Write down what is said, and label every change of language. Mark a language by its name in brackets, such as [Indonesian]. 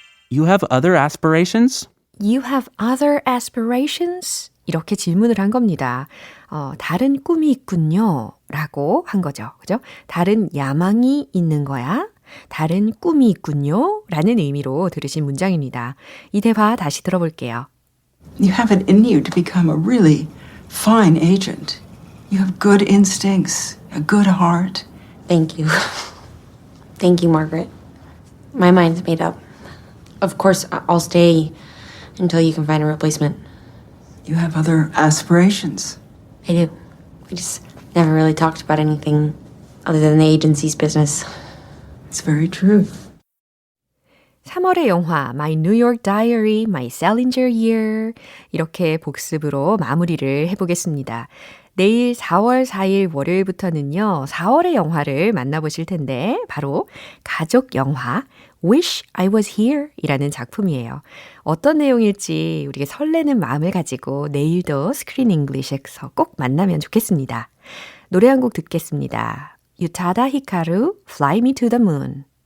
[English] You have other aspirations? You have other aspirations? [Korean] 이렇게 질문을 한 겁니다. 다른 꿈이 있군요. 라고 한 거죠. 그죠? 다른 야망이 있는 거야? 다른 꿈이 있군요. 라는 의미로 들으신 문장입니다. 이 대화 다시 들어볼게요. [English] You have it in you to become a really fine agent. You have good instincts, a good heart. Thank you. Thank you, Margaret. My mind's made up. Of course, I'll stay until you can find a replacement. You have other aspirations. I do. We just never really talked about anything other than the agency's business. It's very true. [Korean] 3월의 영화 My New York Diary, My Salinger Year 이렇게 복습으로 마무리를 해보겠습니다. 내일 4월 4일 월요일부터는요. 4월의 영화를 만나보실 텐데 바로 가족 영화 Wish I Was Here 이라는 작품이에요. 어떤 내용일지 우리가 설레는 마음을 가지고 내일도 스크린 잉글리시에서 꼭 만나면 좋겠습니다. 노래 한 곡 듣겠습니다. 유타다 히카루 Fly Me to the Moon.